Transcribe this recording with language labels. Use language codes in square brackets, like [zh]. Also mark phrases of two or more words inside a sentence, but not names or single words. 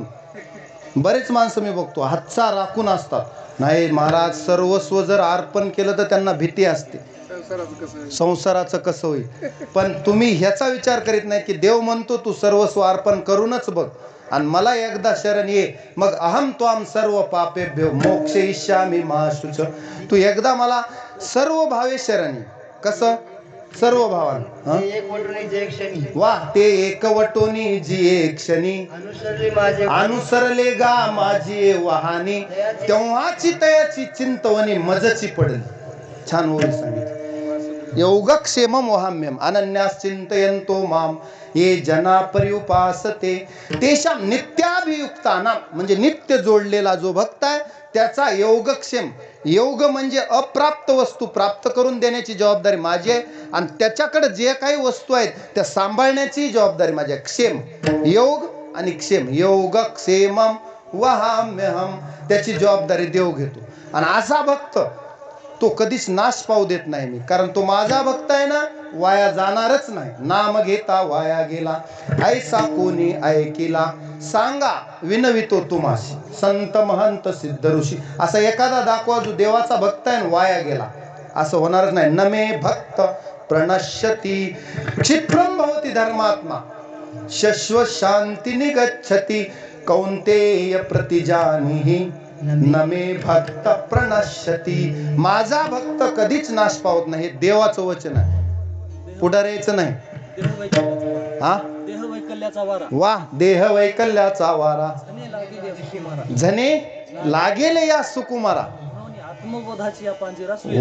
[mr] बरेच माणसं मी बघतो हातचा राखून असतात. नाही महाराज, सर्वस्व जर अर्पण केलं तर त्यांना भीती असते, संसाराचं कसं होईल. पण तुम्ही ह्याचा विचार करीत नाही की देव म्हणतो तू सर्वस्व अर्पण करूनच बघ, आणि मला एकदा शरण ये, मग [sa] अहम त्वाम सर्व पापेभ्यो मोक्षयिष्यामि मा शुच. [mr] तू एकदा मला सर्व भावे शरण ये. कसं? सर्व भावानं. वा, ते एकवटोनी जी एक क्षणी अनुसरले गा माझी वाहनी, तेव्हाची तयाची चिंतवणी मजची पडली. छान ओळी सांगितली. [sa] योगक्षेमम वहाम्यम अनन्यास चिंतयन्तो माम ये जना पर्युपासते तेषां नित्याभियुक्तानां. [mr] म्हणजे नित्य जोडलेला जो भक्त आहे त्याचा योगक्षेम. योग म्हणजे अप्राप्त वस्तू प्राप्त करून देण्याची जबाबदारी माझी आहे, आणि त्याच्याकडे जे काही वस्तू आहेत त्या सांभाळण्याची जबाबदारी माझी आहे. क्षेम, योग आणि क्षेम. [sa] योग क्षेमम वहाम्यहम, [mr] त्याची जबाबदारी देव घेतो. आणि असा भक्त तो कधीच नाश पावू देत नाही मी, कारण तो माझा भक्त आहे ना, वाया जाणारच नाही. नाम घेता वाया गेला, ऐसा कोणी ऐकिला, सांगा विनवितो तुम्हाशी, संत महंत सिद्ध ऋषी. असा एखादा दाखवा जो देवाचा भक्त आहे वाया गेला, असं होणारच नाही. [sa] नमे भक्त प्रणश्यती क्षिप्रम भवती धर्मात्मा शश्व शांती निगच्छति कौंतेय प्रतिजानीहि नमे भक्त प्रणश्यती. [mr] माझा भक्त कधीच नाश पावत नाही. हे देवाचं वचन आहे, पुढाऱ्याचं नाही. हा, देह वैकल्याचा वारा, वा, देह वैकल्याचा वारा झने लागेल या सुकुमारा, झने लागेल या सुकुमारा. आत्मबोधाची या पांजिरा सुये.